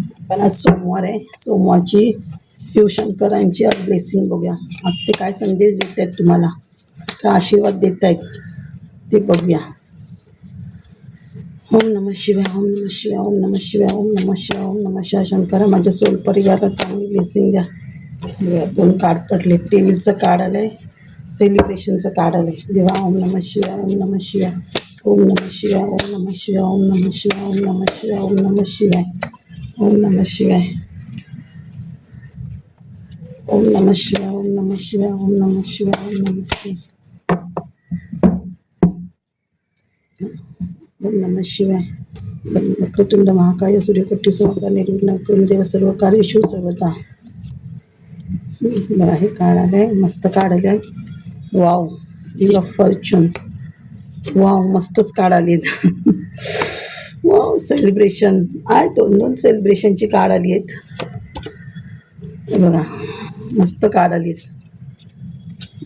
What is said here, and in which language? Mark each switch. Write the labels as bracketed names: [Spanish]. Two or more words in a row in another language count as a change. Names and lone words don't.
[Marathi] पण आज सोमवार आहे. सोमवारची शिवशंकरांची आज ब्लेसिंग बघूया. आज ते काय संदेश देत आहेत तुम्हाला, काय आशीर्वाद देत आहेत ते बघूया. [Sanskrit] ओम नमः शिवाय, ओम नमः शिवाय, ओम नमः शिवाय, ओम नमः शिवाय, ओम नमः शिवाय. [Marathi] शंकरा माझ्या सोल परिवाराला चांगली ब्लेसिंग द्या. बघूया, 2 कार्ड पडले. टेबलचं कार्ड आलंय, सेलिब्रेशनचं कार्ड आलंय. [Sanskrit] देवा ओम नमः शिवाय, ओम नमः शिवाय, ओम नमः शिवाय, ओम नमः शिवाय, ओम नमः शिवाय, ओम नमः शिवाय, ओम नमः शिवाय, ओम नमः शिवाय, ओम नमः शिवाय, ओम नमः शिवाय, ओम नमः शिवाय, ओम नमः शिवाय, ओम नमः शिवाय. वक्रतुंड महाकाय सूर्यकोटी समग्र निर्विघ्नं कुरु देव सर्व कार्येषु सर्वदा. [Marathi] बघा हे कार्ड आलंय, मस्त कार्ड आलंय. वाव, व्हील ऑफ फॉर्च्यून. वाव, मस्तच कार्ड आली आहेत. वाव, सेलिब्रेशन आहे. 2 सेलिब्रेशनची कार्ड आली आहेत. बघा मस्त कार्ड आली आहेत.